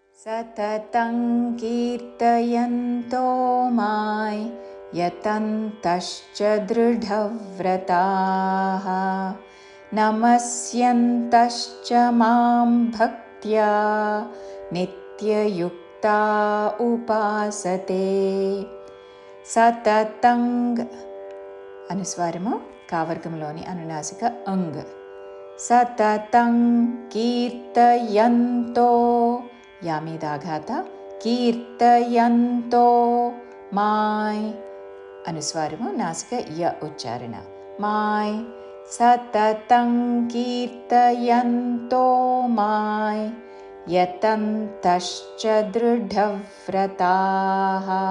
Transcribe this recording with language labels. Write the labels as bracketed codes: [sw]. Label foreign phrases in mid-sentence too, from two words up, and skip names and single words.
[sa] सततं कीर्तयन्तो मां यतन्तश्च दृढव्रताः नमस्यन्तश्च मां भक्त्या नित्ययुक्ता उपासते [te] सततं अनुस्वारము కావర్గంలోని అనునాసిక అంగ్ [sa] सततं कीर्तयन्तो [te] యా మీద ఆఘాత [sa] कीर्तयन्तो माय् [te] అనుస్వారము నాసిక య ఉచ్చారణ మాయ్ [sa] सततं कीर्तयन्तो माय् यतन्तश्च दृढव्रताः